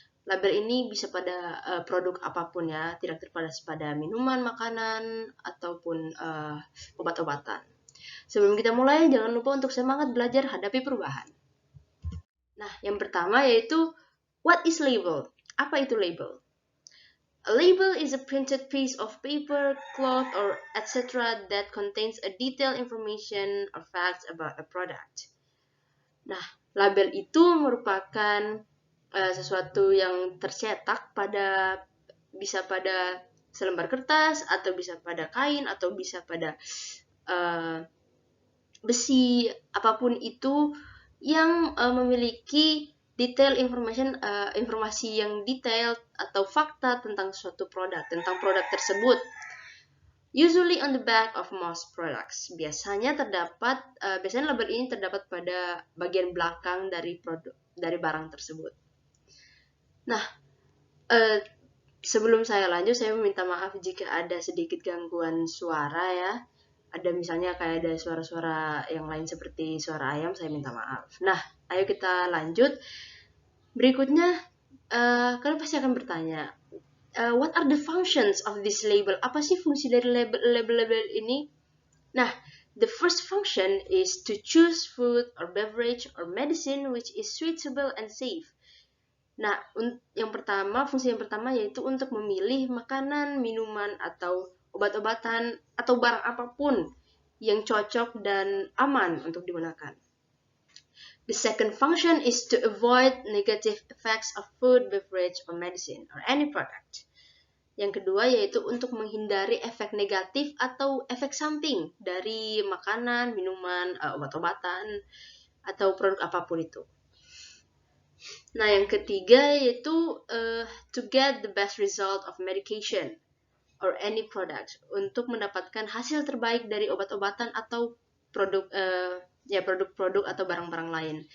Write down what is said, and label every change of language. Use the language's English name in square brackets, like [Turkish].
[Indonesian] Label ini bisa pada produk apapun ya, tidak terbatas pada minuman, makanan, ataupun obat-obatan. Sebelum kita mulai, jangan lupa untuk semangat belajar hadapi perubahan. Nah, yang pertama yaitu [English] what is label? [Indonesian] Apa itu label? [English] A label is a printed piece of paper, cloth, or etc. that contains a detailed information or facts about a product. [Indonesian] Nah, label itu merupakan sesuatu yang tercetak bisa pada selembar kertas, atau bisa pada kain, atau bisa pada besi, apapun itu yang memiliki informasi yang detail atau fakta tentang suatu produk, tentang produk tersebut. [English] Usually on the back of most products. [Indonesian] Biasanya label ini terdapat pada bagian belakang dari barang tersebut. Nah, sebelum saya lanjut, saya meminta maaf jika ada sedikit gangguan suara ya. Ada misalnya kayak ada suara-suara yang lain seperti suara ayam, saya minta maaf. Nah, ayo kita lanjut. Berikutnya, kalian pasti akan bertanya, [English] what are the functions of this label? [Indonesian] Apa sih fungsi dari label-label ini? [English] Nah, the first function is to choose food or beverage or medicine which is suitable and safe. [Indonesian] Nah, fungsi yang pertama yaitu untuk memilih makanan, minuman, atau obat-obatan, atau barang apapun yang cocok dan aman untuk digunakan. [English] The second function is to avoid negative effects of food, beverage, or medicine, or any product. [Indonesian] Yang kedua yaitu untuk menghindari efek negatif atau efek samping dari makanan, minuman, obat-obatan, atau produk apapun itu. Nah, yang ketiga yaitu [English] to get the best result of medication or any product, [Indonesian] untuk mendapatkan hasil terbaik dari obat-obatan atau produk-produk atau barang-barang lain.